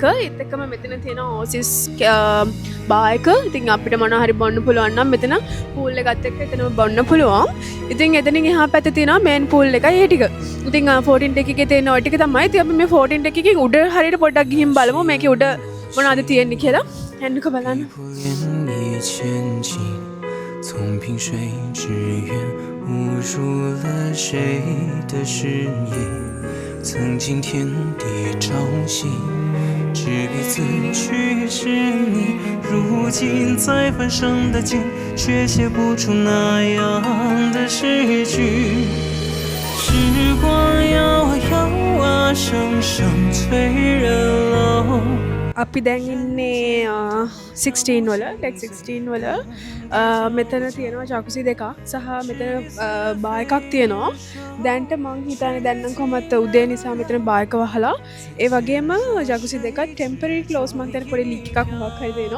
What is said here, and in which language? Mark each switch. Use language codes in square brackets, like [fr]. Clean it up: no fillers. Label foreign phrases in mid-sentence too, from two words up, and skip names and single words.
[si] ඒත් එක්කම මෙතන තියෙන Oasis bar එක. ඉතින් අපිට මොනවා හරි බොන්න පුළුවන් නම් මෙතන pool එකත් එක්ක එතනම බොන්න පුළුවන්. ඉතින් එතනින් එහා පැත්තේ තියෙනවා [en] main pool [si] එක. ඒ ටික. ඉතින් 14 deck එකේ තියෙන ඔය ටික තමයි. ඉතින් අපි මේ 14 deck එකේ උඩ හරියට පොඩ්ඩක් ගිහින් බලමු මේකේ උඩ මොනවද තියෙන්නේ කියලා. යන්නකෝ බලන්න. [zh] 从萍水之远误入了谁的视野，曾经天地朝夕，执彼此去是你，如今在翻生的景，却写不出那样的诗句。时光摇啊摇啊，声声催人老。 [si] අපි දැන් ඉන්නේ 16 වල ටෙක් 16 වල මෙතන තියෙනවා ජකුසි දෙකක් සහ මෙතන බා එකක් තියෙනවා. දැන්ට මං හිතන්නේ දැන් නම් කොහොමද උදේ නිසා මෙතන බා එක වහලා ඒ වගේම ජකුසි දෙකක් [en] temporary close [si] මං හිතන්නේ පොඩි ලීක් එකක් මොකක් හරි දෙනවා.